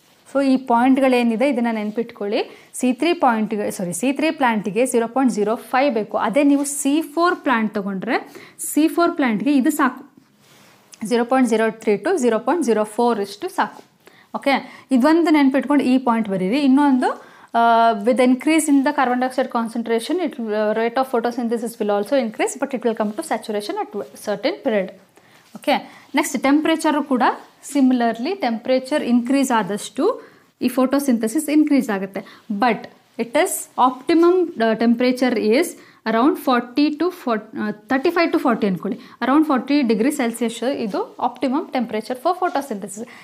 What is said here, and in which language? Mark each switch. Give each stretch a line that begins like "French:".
Kannada: So ಈ ಪಾಯಿಂಟ್ಗಳೇನಿದೆ ಇದನ್ನು ನೆನ್ಪಿಟ್ಕೊಳ್ಳಿ. C3 ಪ್ಲಾಂಟಿಗೆ 0.05 ಬೇಕು. ಅದೇ ನೀವು C4 ಪ್ಲಾಂಟ್ ತೊಗೊಂಡ್ರೆ C4 ಪ್ಲಾಂಟ್ಗೆ ಇದು ಸಾಕು, 0.03 to 0.04 ಇಷ್ಟು ಸಾಕು. ಓಕೆ, ಇದೊಂದು ನೆನ್ಪಿಟ್ಕೊಂಡು ಈ ಪಾಯಿಂಟ್ ಬರೀರಿ. ಇನ್ನೊಂದು,
English: with the increase in the carbon dioxide concentration, rate of photosynthesis will also increase, but it will come to saturation at certain period. Okay, next temperature
Kannada: ಕೂಡ ಸಿಮಿಲರ್ಲಿ ಟೆಂಪ್ರೇಚರ್ ಇನ್ಕ್ರೀಸ್ ಆದಷ್ಟು ಈ photosynthesis increase ಆಗುತ್ತೆ.
English: but it is optimum temperature is around 35 to 40
Kannada: ಅಂದ್ಕೊಳ್ಳಿ,
English: Around 40 degree Celsius ಇದು optimum temperature for photosynthesis.